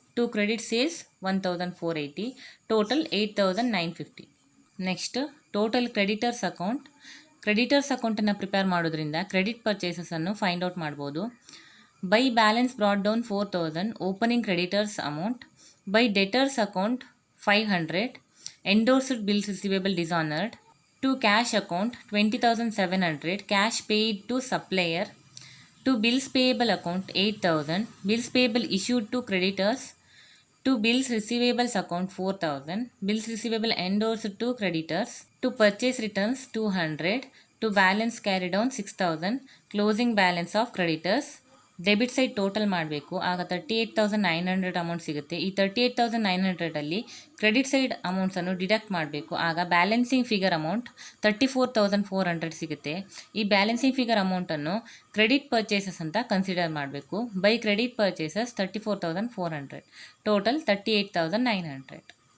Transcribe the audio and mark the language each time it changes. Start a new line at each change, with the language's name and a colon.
English: To credit sales 1,480, total 8,950.
Kannada: Next total creditors ಅಕೌಂಟನ್ನು prepare ಮಾಡೋದ್ರಿಂದ credit ಪರ್ಚೇಸಸನ್ನು find out ಮಾಡ್ಬೋದು.
English: By balance brought down 4,000 opening creditors amount. By debtors account 500 endorsed bills receivable dishonored. To cash account 20,700 cash paid to supplier. To bills payable account 8,000 bills payable issued to creditors. To bills receivables account 4,000 bills receivable endorsed to creditors. To purchase returns 200. To balance carry down 6,000 closing balance of creditors.
Kannada: Debit side total ಮಾಡಬೇಕು. ಆಗ 38,900 amount ಸಿಗುತ್ತೆ. ಈ 38,900ಅಲ್ಲಿ credit side ಅಮೌಂಟ್ಸನ್ನು deduct ಮಾಡಬೇಕು. ಆಗ balancing figure amount 34,400 ಸಿಗುತ್ತೆ. ಈ balancing figure ಅಮೌಂಟನ್ನು credit purchases ಅಂತ ಕನ್ಸಿಡರ್ ಮಾಡಬೇಕು.
English: By credit purchases 34,400, total 38,900.